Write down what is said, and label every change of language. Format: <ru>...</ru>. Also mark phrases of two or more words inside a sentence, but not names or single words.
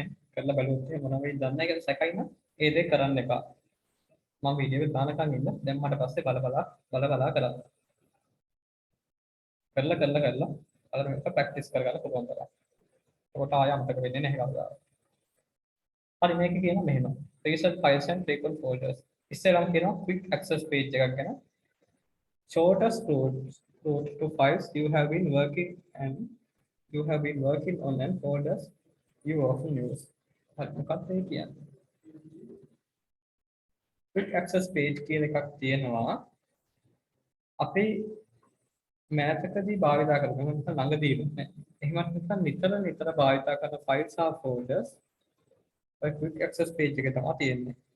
<si>කරලා බලුවොත් මොනවා වෙයිද දන්නේ නැහැ කියලා සැකයි නම් ඒ දේ කරන්න එපා. මම වීඩියෝ එක දානකම් ඉන්න. දැන් මට පස්සේ බල බලා කරා. කරලා අර මේක ප්‍රැක්ටිස් කරගන්න පුළුවන් තරම්. ඒකට ආය අමතක වෙන්නේ නැහැ කවදාවත්. හරි මේක කියනවා මෙහෙම.</si> <en>Recent files and frequent folders.</en> <si>ඉස්සෙල්ලාම කියනවා</si> <en>quick access page</en> <si>එකක් ගැන.</si> <en>Shortest route to files you have been working on and folders you often use.</en> <si>හරි මොකක්ද ඒ කියන්නේ?</si> <en>quick access page</en> <si>කියන එකක් තියෙනවා. අපි මෑතකදී භාවිතා කරන නැත්නම් ළඟදීම නෑ. එහෙමත් නැත්නම් නිතර භාවිතා කරන files සහ folders ඔය</si> <en>quick access page</en> <si>එකේ තමයි තියෙන්නේ.</si>